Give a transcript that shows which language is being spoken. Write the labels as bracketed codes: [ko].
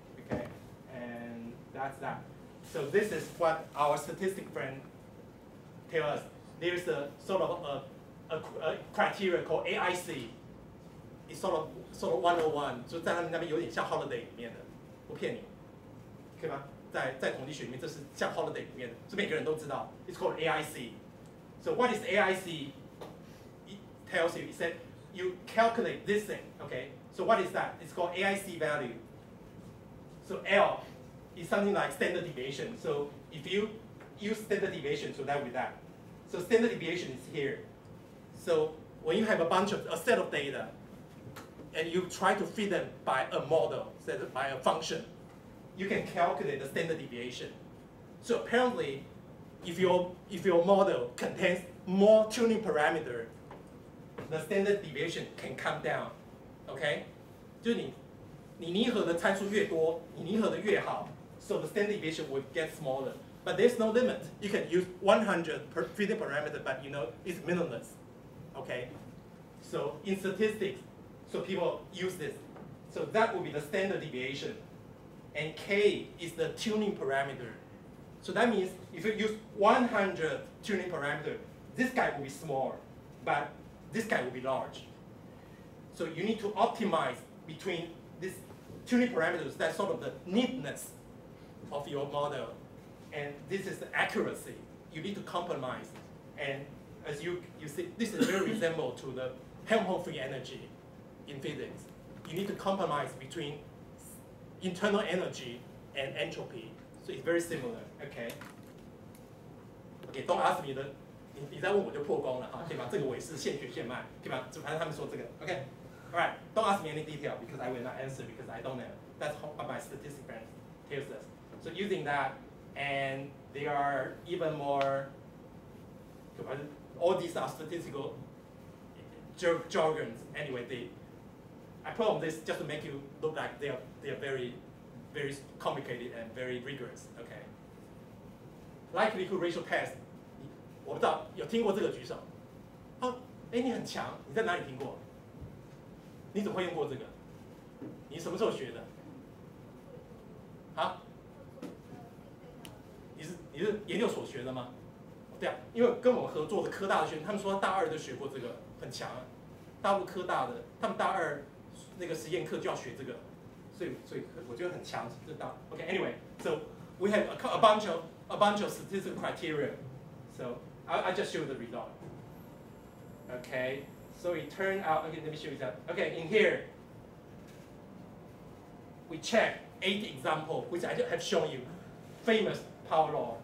[en] Okay, and that's that. So this is what our statistic friend tells us. There's a sort of a criteria called AIC. It's sort of 101， [zh] 就在他们那边有点像 holiday 里面的，不骗你，可以吗？在统计学里面，这是像 holiday 里面的，是每个人都知道。 [en] It's called AIC. So what is AIC? It tells you. It said you calculate this thing. Okay. So what is that? It's called AIC value. So L is something like standard deviation. So if you use standard deviation, so that will be that. So standard deviation is here. So when you have a set of data, and you try to fit them by a model, by a function, you can calculate the standard deviation. So apparently, if your model contains more tuning parameter, the standard deviation can come down. Okay? [zh] 就是你拟合的参数越多，你拟合的越好， [en] so the standard deviation will get smaller. But there's no limit. You can use 100 fitting parameter, but it's meaningless. Okay? So in statistics, so people use this. So that will be the standard deviation. And K is the tuning parameter. So that means if you use 100 tuning parameter, this guy will be small, but this guy will be large. So you need to optimize between these tuning parameters, that's sort of the neatness of your model. And this is the accuracy. You need to compromise. And as you see, this is very resemble to the Helmholtz free energy in physics. You need to compromise between internal energy and entropy. So it's very similar, okay? Okay, don't ask me [zh] 你再问我就破功了哈，可以吧？这个我也是现学现卖，可以吧？反正他们说这个 ，OK。 [en] All right, don't ask me any detail because I will not answer because I don't know. That's what my statistics friend tells us. So using that, and they are even more, all these are statistical jargons. Anyway, I put on this just to make you look like they are very, very complicated and very rigorous. Okay. Likelihood ratio test. [zh] 我不知道有听过这个举手。哦，哎，你很强，你在哪里听过？你怎么会用过这个？你什么时候学的？啊？你是研究所学的吗？对啊，因为跟我们合作的科大的学生，他们说大二就学过这个，很强啊。大陆科大的，他们大二那个实验课就要学这个，所以我觉得很强，知道。 [en] Okay, so we have a bunch of statistical criteria. So I just show the result. Okay, so it turned out. Okay, let me show you that. Okay, in here we check 8 examples, which I have shown you, famous power law.